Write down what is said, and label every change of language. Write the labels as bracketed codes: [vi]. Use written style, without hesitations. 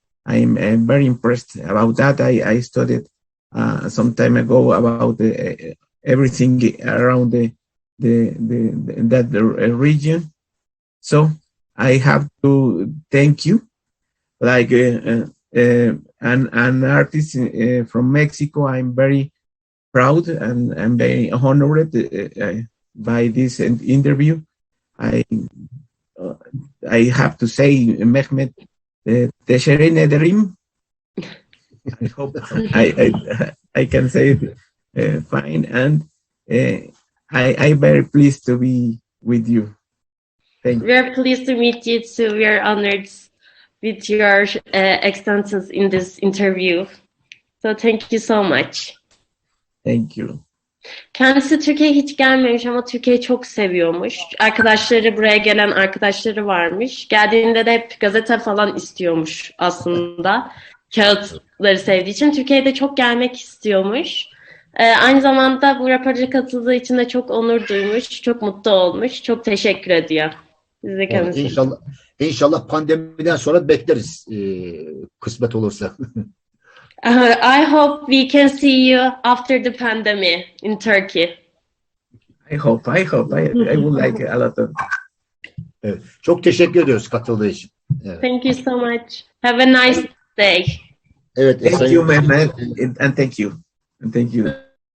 [en] I'm very impressed about that. I studied some time ago about everything around that region. So I have to thank you, like an artist from Mexico. I'm very proud and very honored by this interview. I have to say, Mehmet, [tr] teşekkür ederim. [en] I hope I can say it fine, and I'm very pleased to be with you. Thank you. We are pleased to meet you too. We are honored with your extensions in this interview. So thank you so much. Thank you. [tr] Kendisi Türkiye'ye hiç gelmemiş ama Türkiye'yi çok seviyormuş. Arkadaşları, buraya gelen arkadaşları varmış. Geldiğinde de hep gazete falan istiyormuş aslında. Kağıtları sevdiği için. Türkiye'ye de çok gelmek istiyormuş. Aynı zamanda bu röportaja katıldığı için de çok onur duymuş, çok mutlu olmuş. Çok teşekkür ediyor. Biz de kendisine. İnşallah pandemiden sonra bekleriz kısmet olursa. [en] I hope we can see you after the pandemic in Turkey. I hope. I would like a lot of. [tr] Evet, çok teşekkür ediyoruz katıldığı için. Evet. [en] Thank you so much. Have a nice day. [tr] Evet. [en] Thank you, Mehmet, and thank you. And thank you.